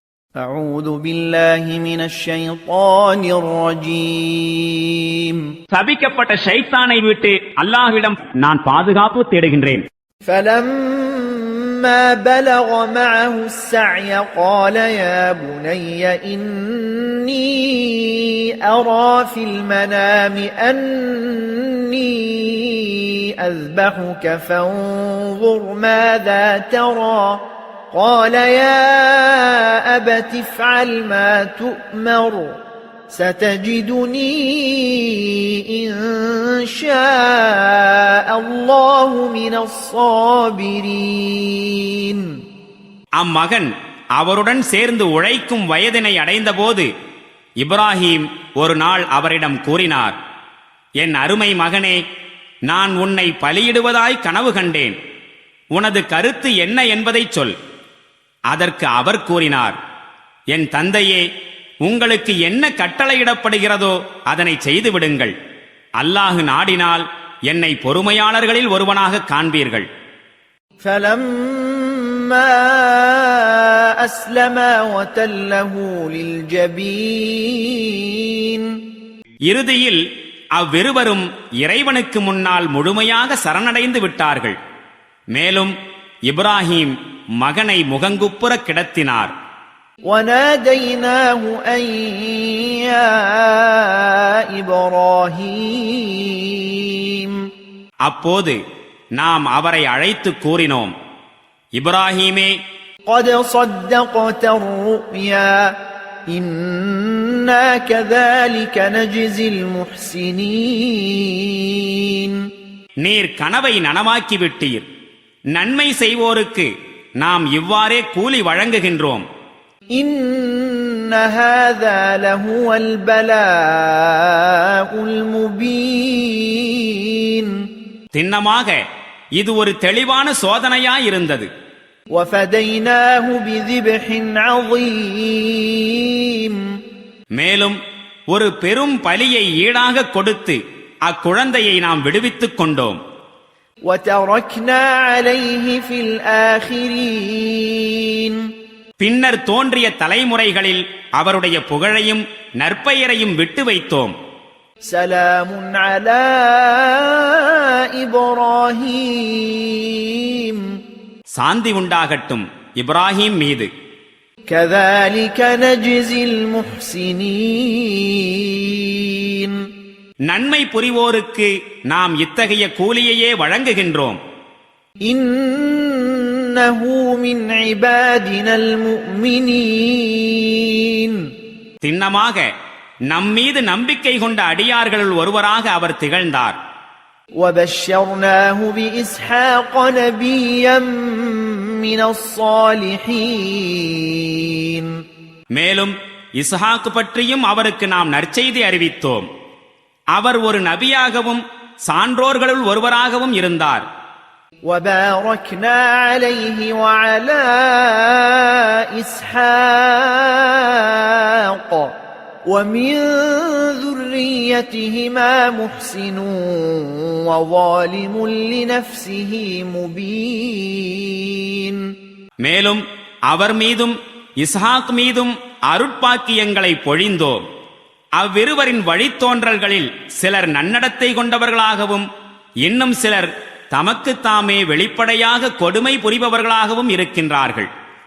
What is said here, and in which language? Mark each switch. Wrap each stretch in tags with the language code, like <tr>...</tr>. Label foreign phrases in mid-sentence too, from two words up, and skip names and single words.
<ar>أعوذ بالله من الشيطان الرجيم</ar> <ta>சபிக்கப்பட்ட ஷைத்தானை விட்டு அல்லாஹ்விடம் நான் பாதுகாப்பு தேடுகின்றேன்.</ta> <ar>فلما بلغ معه السعي قال يا بني إني أرى في المنام أني أذبحك فانظر ماذا ترى قال يا أبت افعل ما تؤمر ستجدني إن شاء الله من الصابرين.</ar> <ta>அம்மகன் அவருடன் சேர்ந்து உழைக்கும் வயதினை அடைந்தபோது இப்ராஹிம் ஒரு நாள் அவரிடம் கூறினார், என் அருமை மகனே, நான் உன்னை பலியிடுவதாய் கனவு கண்டேன். உனது கருத்து என்ன என்பதை சொல். அதற்கு அவர் கூறினார், என் தந்தையே, உங்களுக்கு என்ன கட்டளையிடப்படுகிறதோ அதனை செய்துவிடுங்கள். அல்லாஹ் நாடினால் என்னை பொறுமையாளர்களில் ஒருவனாக காண்பீர்கள்.</ta> <ar>فَلَمَّا أَسْلَمَا وَتَلَّهُ لِلْجَبِينِ</ar> <ta>இறுதியில் அவ்விருவரும் இறைவனுக்கு முன்னால் முழுமையாக சரணடைந்து விட்டார்கள். மேலும் இப்ராஹிம் மகனை முகங்குப்புற கிடத்தினார்.</ta> <ar>وَنَادَيْنَاهُ أَن يَا إِبْرَاهِيمُ</ar> <ta>அப்போது நாம் அவரை அழைத்து கூறினோம், இப்ராஹீமே,</ta> <ar>قَدْ صَدَّقْتَ الرُّؤْيَا إِنَّا كَذَلِكَ نَجْزِي الْمُحْسِنِينَ</ar> <ta>நீர் கனவை நனவாக்கிவிட்டீர். நன்மை செய்வோருக்கு நாம் இவ்வாறே கூலி வழங்குகின்றோம்.</ta> <ar>إِنَّ هَذَا لَهُوَ الْبَلَاءُ الْمُبِينُ</ar> <ta>திண்ணமாக இது ஒரு தெளிவான சோதனையாயிருந்தது.</ta> <ar>وَفَدَيْنَاهُ بِذِبْحٍ عَظِيمٍ</ar> <ta>மேலும் ஒரு பெரும் பலியை ஈடாக கொடுத்து அக்குழந்தையை நாம் விடுவித்துக் கொண்டோம்.</ta> <ar>وَتَرَكْنَا عَلَيْهِ فِي الْآخِرِينَ</ar> <ta>பின்னர் தோன்றிய தலைமுறைகளில் அவருடைய புகழையும் நற்பெயரையும் விட்டு வைத்தோம்.</ta> <ar>سَلَامٌ عَلَى إِبْرَاهِيمَ</ar> <ta>சாந்தி உண்டாகட்டும் இப்ராஹிம் மீது.</ta> <ar>كَذَلِكَ نَجْزِي الْمُحْسِنِينَ</ar> <ta>நன்மை புரிவோருக்கு நாம் இத்தகைய கூலியையே வழங்குகின்றோம்.</ta> <ar>إِنَّهُ مِنْ عِبَادِنَا الْمُؤْمِنِينَ</ar> <ta>திண்ணமாக நம்மீது நம்பிக்கை கொண்ட அடியார்களுள் ஒருவராக அவர் திகழ்ந்தார்.</ta> <ar>وَبَشَّرْنَاهُ بِإِسْحَاقَ نَبِيًّا مِنَ الصَّالِحِينَ</ar> <ta>மேலும் இஸ்ஹாக் பற்றியும் அவருக்கு நாம் நற்செய்தி அறிவித்தோம். அவர் ஒரு நபியாகவும் சான்றோர்களுள் ஒருவராகவும் இருந்தார்.</ta> <ar>وَبَارَكْنَا عَلَيْهِ وَعَلَى إِسْحَاقَ وَمِنْ ذُرِّيَّتِهِمَا مُحْسِنٌ وَظَالِمٌ لِنَفْسِهِ مُبِينٌ</ar> <ta>மேலும் அவர் மீதும் இஸ்ஹாக் மீதும் அருட்பாக்கியங்களை பொழிந்தோம். அவ்விருவரின் வழித்தோன்றல்களில் சிலர் நன்னடத்தை கொண்டவர்களாகவும் இன்னும் சிலர் தமக்குத்தாமே வெளிப்படையாக கொடுமை புரிபவர்களாகவும் இருக்கின்றார்கள்.</ta>